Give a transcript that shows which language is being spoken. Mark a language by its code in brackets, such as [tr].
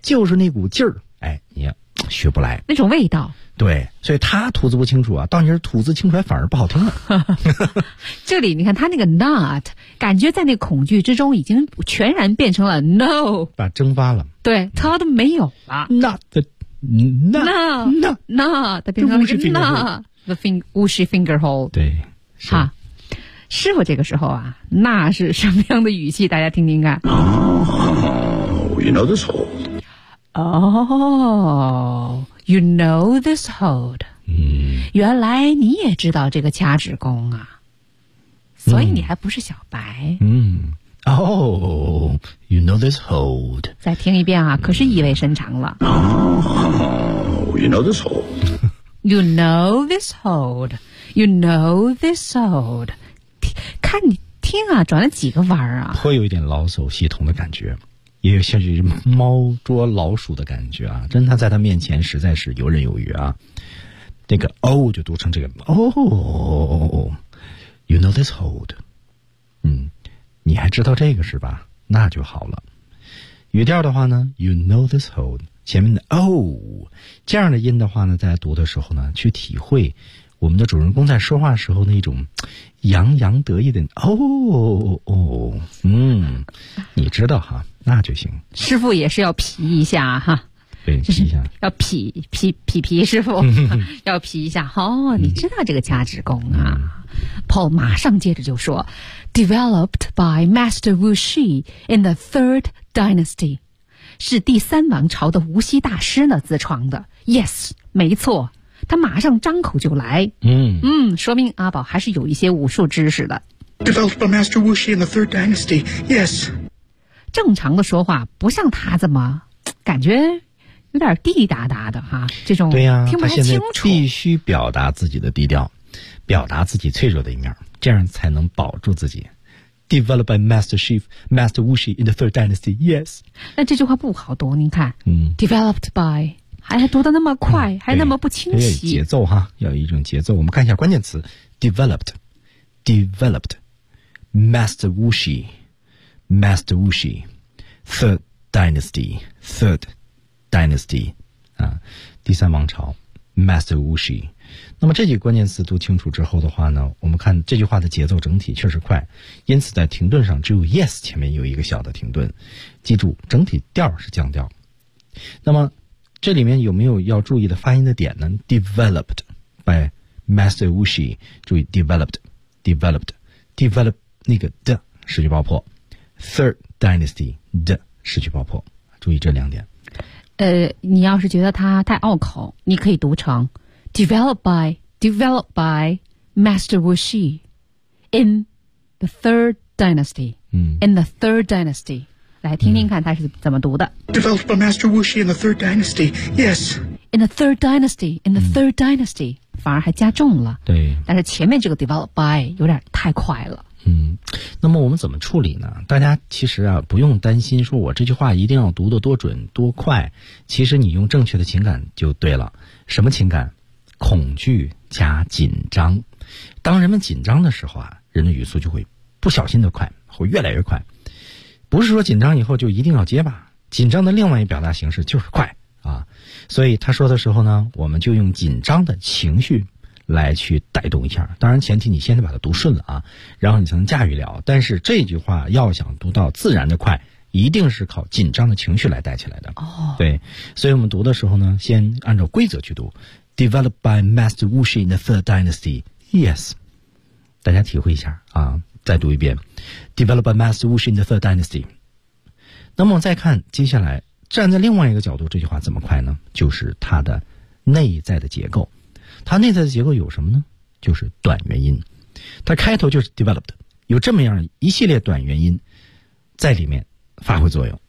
[zh] 就是那股劲儿，哎，你学不来那种味道。对，所以他吐字不清楚啊，到你这吐字清楚来反而不好听了。这里你看他那个 not 感觉在那恐惧之中已经全然变成了 no，把蒸发了。对，他都没有了。 [en] Not the [zh] 变成了 [en] not the Wuxi finger hole。 [zh] 对，哈，师傅这个时候啊，那是什么样的语气？大家听听看。 [en] Oh, you know this hold. Oh, you know this hold. [zh] 嗯，原来你也知道这个掐指功啊，所以你还不是小白。 [en] 嗯。Oh, you know this hold. [zh] 再听一遍啊，可是意味深长了。 [en] Oh, you know this hold. You know this hold. You know this hold. [zh] 看你听啊，转了几个弯啊？颇有一点老手系统的感觉，也有像是猫捉老鼠的感觉啊！真的在他面前实在是游刃有余啊。那个 [en] O [zh] 就读成这个 [en] Oh, you know this hold. [zh] 嗯。你还知道这个是吧？那就好了。语调的话呢 ， [en] You know this hold， [zh] 前面的 oh 这样的音的话呢，在读的时候呢，去体会我们的主人公在说话时候那种洋洋得意的哦哦，嗯，你知道哈，那就行。师傅也是要皮一下哈，对，皮一下，要皮皮皮皮师傅要皮一下。哦，你知道这个价值功啊？Paul 马上接着就说 ， [en] Developed by Master Wu Shi in the Third Dynasty， [zh] 是第三王朝的无锡大师呢自创的。 Yes， 没错。他马上张口就来，嗯嗯，说明阿宝还是有一些武术知识的。 [en] Developed by Master Wu Shi in the Third Dynasty. Yes. [zh] 正常的说话不像他这么，感觉有点滴滴答答的哈、啊，这种对呀、啊，听不太清楚。必须表达自己的低调，表达自己脆弱的一面，这样才能保住自己。 [en] Developed by Master Shi, Master Wu Shi in the Third Dynasty. Yes. [zh] 那这句话不好读，您看，嗯， [en] Developed by。 [zh] 还读得那么快、嗯、还那么不清晰。节奏哈，要有一种节奏。我们看一下关键词 , [en] developed,developed, Master Wuxi, Master Wuxi, Third Dynasty, [zh] Third Dynasty, 啊第三王朝 ,Master Wuxi。那么这几个关键词读清楚之后的话呢，我们看这句话的节奏整体确实快，因此在停顿上只有 yes 前面有一个小的停顿。记住整体调是降调。那么这里面有没有要注意的发音的点呢 ？ [en] Developed by Master Wu Shi， [zh] 注意 developed 那个的失去爆破 ，Third Dynasty 的失去爆破，注意这两点。你要是觉得它太拗口，你可以读成 [en] developed by Master Wu Shi in the Third Dynasty， in the Third Dynasty。 [zh] 来听听看他是怎么读的。 [en] Developed by Master Wu Shi in the Third Dynasty. Yes. In the Third Dynasty. In the Third Dynasty. [zh] 反而还加重了。对。但是前面这个 developed by 有点太快了。嗯。那么我们怎么处理呢？大家其实啊，不用担心说我这句话一定要读得多准多快。其实你用正确的情感就对了。什么情感？恐惧加紧张。当人们紧张的时候啊，人的语速就会不小心的快，会越来越快。不是说紧张以后就一定要结巴，紧张的另外一表达形式就是快啊，所以他说的时候呢，我们就用紧张的情绪来去带动一下，当然前提你先得把它读顺了啊，然后你才能驾驭了，但是这句话要想读到自然的快，一定是靠紧张的情绪来带起来的、哦、对，所以我们读的时候呢，先按照规则去读 [en] Developed by Master Wu Shi in the Third Dynasty. Yes. [zh] 大家体会一下啊，再读一遍 ， [en] Developed by Master Wu Shi in the Third Dynasty。 [zh] 那么再看接下来，站在另外一个角度，这句话怎么快呢？就是它的内在的结构。它内在的结构有什么呢？就是短元音。它开头就是 developed， 有这么样一系列短元音在里面发挥作用。